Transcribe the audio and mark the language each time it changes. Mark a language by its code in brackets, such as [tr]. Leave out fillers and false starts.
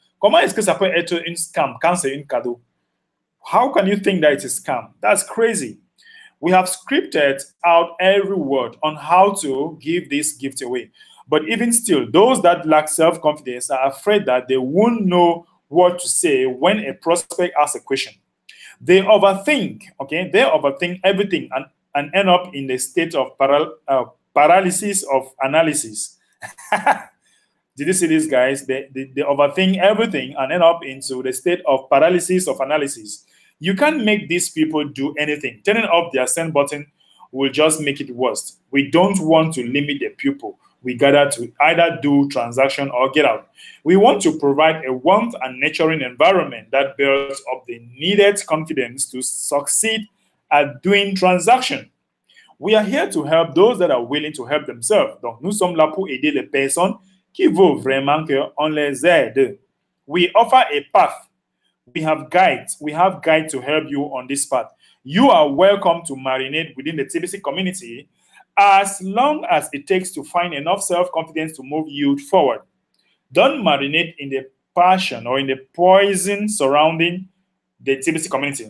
[fr] Comment est-ce que ça peut être une scam quand c'est un cadeau? [en] How can you think that it's a scam? That's crazy. We have scripted out every word on how to give this gift away. But even still, those that lack self-confidence are afraid that they won't know what to say when a prospect asks a question. They overthink, okay? They overthink everything and end up in the state of paralysis of analysis. Did you see this, guys? They overthink everything and end up into the state of paralysis of analysis. You can't make these people do anything. Turning off their send button will just make it worse. We don't want to limit the people. We gather to either do transaction or get out. We want to provide a warmth and nurturing environment that builds up the needed confidence to succeed at doing transaction. We are here to help those that are willing to help themselves. [fr] Donc, nous sommes là pour aider les personnes qui veulent vraiment qu'on les aide. [en] We offer a path. We have guides. We have guides to help you on this path. You are welcome to marinate within the TBC community as long as it takes to find enough self-confidence to move you forward. Don't marinate in the passion or in the poison surrounding the TBC community.